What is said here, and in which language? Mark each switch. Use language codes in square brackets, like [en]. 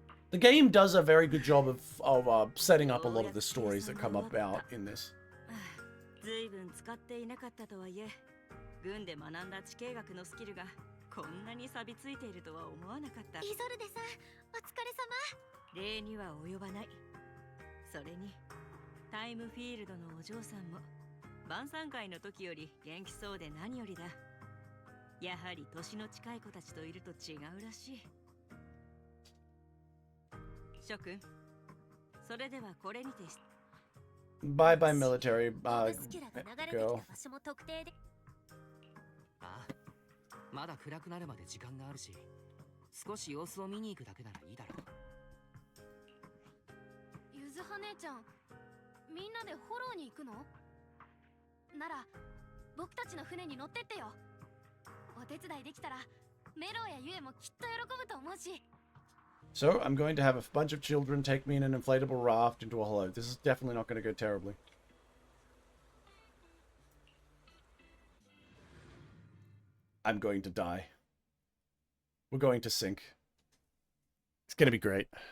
[en] The game does a very good job of setting up a lot of the stories that come about in this. [ja] 随分使っていなかったとはいえ、軍で学んだ地形学のスキルがこんなに錆びついているとは思わなかった。イゾルデさん、お疲れ様。礼には及ばない。それにタイムフィールドのお嬢さんも晩餐会の時より元気そうで何よりだ。やはり年の近い子たちといると違うらしい。諸君、それではこれにて。 [en] Bye bye military girl. [ja] ああ、まだ暗くなるまで時間があるし、少し様子を見に行くだけならいいだろう。ゆずは姉ちゃん、みんなでフォローに行くの？なら僕たちの船に乗ってってよ。お手伝いできたらメロやユエもきっと喜ぶと思うし。 [en] So, I'm going to have a bunch of children take me in an inflatable raft into a hollow. This is definitely not going to go terribly. I'm going to die. We're going to sink. It's going to be great.